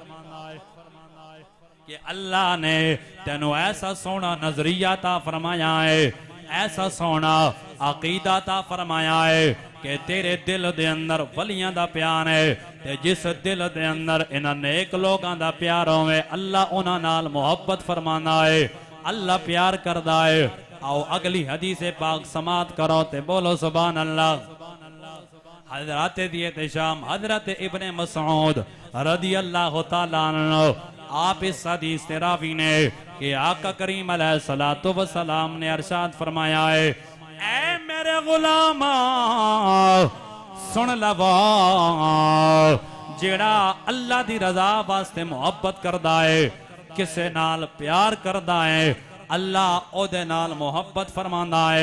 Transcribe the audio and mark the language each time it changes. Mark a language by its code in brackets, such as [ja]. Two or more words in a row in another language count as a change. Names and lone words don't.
[pa] کہ اللہ نے تینوں ایسا سونا نظریہ تا فرمایا اے، ایسا سونا عقیدہ تا فرمایا اے کہ تیرے دل دے اندر ولیاں دا پیار اے، تے جس دل دے اندر انہاں نیک لوکاں دا پیار ہووے اللہ انہاں نال محبت فرمانا اے، اللہ پیار کردا اے. آؤ اگلی حدیث پاک سماعت کرو تے بولو [ar] سبحان الله. [pa] حضرت دیے شام حضرت ابن مسعود [ar] رضي الله تعالى عنه [pa] آپ اس حدیث سے راوی نے کہ آقا کریم [ar] عليه الصلاة والسلام [pa] نے ارشاد فرمایا اے، اے میرے غلام سن لوا، جیہڑا اللہ دی رضا واسطے محبت کردا اے، کسے نال پیار کردا اے، اللہ اودے نال محبت فرماندا اے.